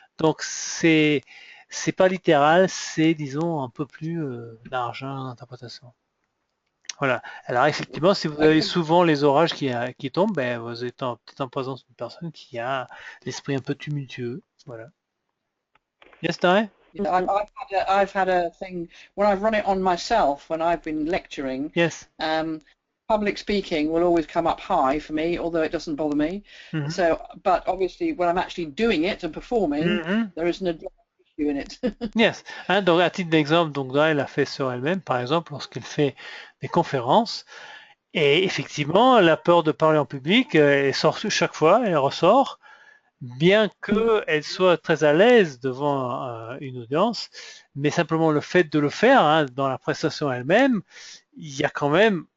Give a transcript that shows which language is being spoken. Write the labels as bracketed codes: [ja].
[fr] Donc c'est pas littéral, c'est disons un peu plus large d'interprétation. Voilà. Alors effectivement, si vous avez souvent les orages qui tombent, ben, vous êtes peut-être en présence d'une personne qui a l'esprit un peu tumultueux. Voilà. [en] Yes, [fr] Di? [en] I've had a thing when I've run it on myself when I've been lecturing. Yes. Public speaking will always come up high for me, although it doesn't bother me. Mm-hmm. So, but obviously when I'm actually doing it and performing, there is an issue in it. Yes. [fr] Hein, donc à titre d'exemple, donc Di l'a fait sur elle-même, par exemple, lorsqu'elle fait des conférences. Et effectivement, la peur de parler en public, elle sort chaque fois, elle ressort. Bien qu'elle soit très à l'aise devant une audience, mais simplement le fait de le faire, hein, dans la prestation elle-même, il y a quand même